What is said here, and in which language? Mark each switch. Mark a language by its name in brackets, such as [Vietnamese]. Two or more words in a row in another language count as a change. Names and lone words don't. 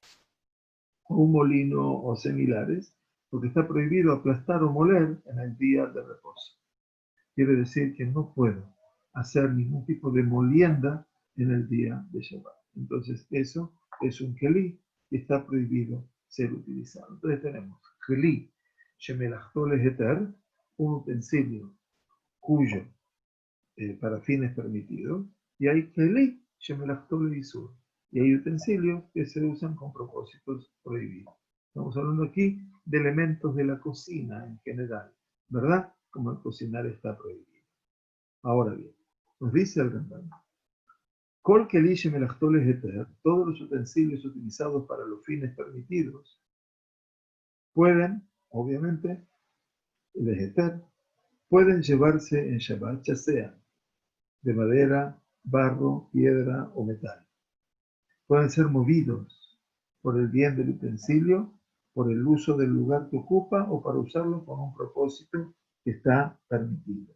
[Spanish] O un molino o similares, porque está prohibido aplastar o moler en el día de reposo. Quiere decir que no puedo hacer ningún tipo de molienda en el día de Shabbat. Entonces, eso es un keli que está prohibido ser utilizado. Entonces tenemos [Hebrew] כלי שמלאכתו להיתר, [Spanish] un utensilio cuyo para fines permitidos, y hay [Hebrew] כלי שמלאכתו לאיסור, [Spanish] y hay utensilios que se usan con propósitos prohibidos. Estamos hablando aquí de elementos de la cocina en general, ¿verdad? Como el cocinar está prohibido. Ahora bien, nos dice el Rambam, [Hebrew] כל כלי שמלאכתו להיתר, [Spanish] todos los utensilios utilizados para los fines permitidos pueden, obviamente, leheter, pueden llevarse en Shabbat, ya sea de madera, barro, piedra o metal. Pueden ser movidos por el bien del utensilio, por el uso del lugar que ocupa o para usarlo con un propósito que está permitido.